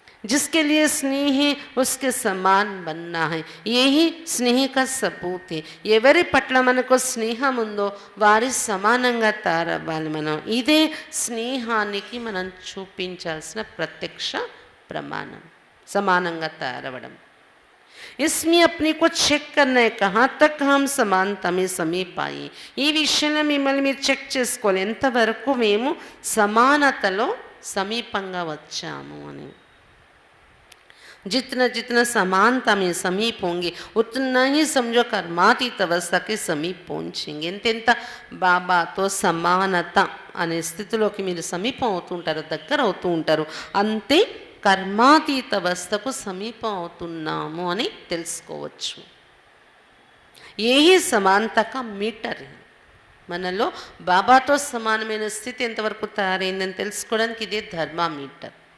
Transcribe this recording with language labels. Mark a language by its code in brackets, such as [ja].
[hi] जिसके लिए स्नेह है उसके समान बनना है. यही स्नेह का सबूत है. [te] ఎవరి పట్ల మనకు స్నేహం ఉందో వారి సమానంగా తయారవ్వాలి మనం. ఇదే స్నేహానికి మనం చూపించాల్సిన ప్రత్యక్ష ప్రమాణం, సమానంగా తయారవ్వడం. [hi] इसमें अपने को చెక్ करना है, कहाँ तक हम समानता में समीप आए. [te] ఈ విషయంలో మిమ్మల్ని మీరు చెక్ చేసుకోవాలి, ఎంతవరకు మేము సమానతలో సమీపంగా వచ్చాము అని. [hi] जितना जितना समानता में समीप होंगे उतना ही समझो कर्मातीत अवस्था के समीप पहुँचेंगे. [te] ఎంతెంత బాబాతో సమానత అనే స్థితిలోకి మీరు సమీపం అవుతూ ఉంటారు, దగ్గర అవుతూ ఉంటారు, అంతే కర్మాతీత అవస్థకు సమీపం అవుతున్నాము అని తెలుసుకోవచ్చు. [hi] ఏహి సమానతక మీటర్. [te] మనలో బాబాతో సమానమైన స్థితి ఎంతవరకు తయారైందని తెలుసుకోవడానికి ఇదే ధర్మామీటర్.